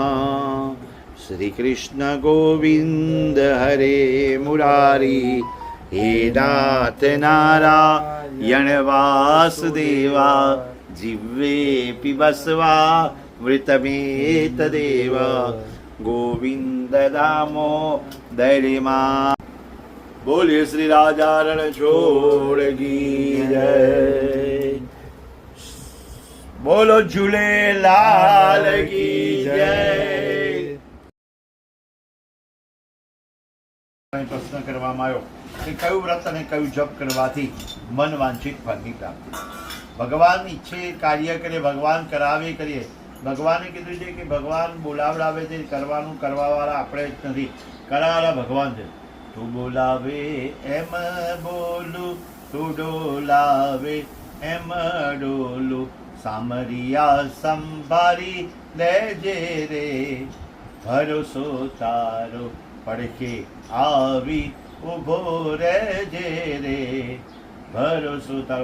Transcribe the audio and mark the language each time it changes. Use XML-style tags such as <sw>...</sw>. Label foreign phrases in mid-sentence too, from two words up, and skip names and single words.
<sa>श्री कृष्ण गोविंद हरे मुरारी हे नाथ नारायण वासुदेवा जिह्वे पिबस्वा मृतमेतदेव गोविंद दामोदरमा।</sa> <hi>बोलिए श्री राजा रणछोड़ की जय। बोलो झूलेलाल की जय।</hi> <gu>प्रश्न કરવામાં આવ્યો કે કયું વ્રત અને કયું જપ કરવાથી મન વાંછિત ફળની પ્રાપ્તિ। ભગવાન ઈચ્છે કાર્ય કરે, ભગવાન કરાવે કરીએ। ભગવાને કીધું છે કે ભગવાન બોલાવડાવે છે, કરવાનું કરવાવાળા આપણે જ નથી, કરાવાળા ભગવાન છે। તું બોલાવે એમ બોલું, તું ડોલાવે એમ ડોલું, સામરિયા સંભારી લેજે રે, ભરોસો તારો પડખે આવી ઉભો રહેજે રે, ભરોસો તારો।</gu>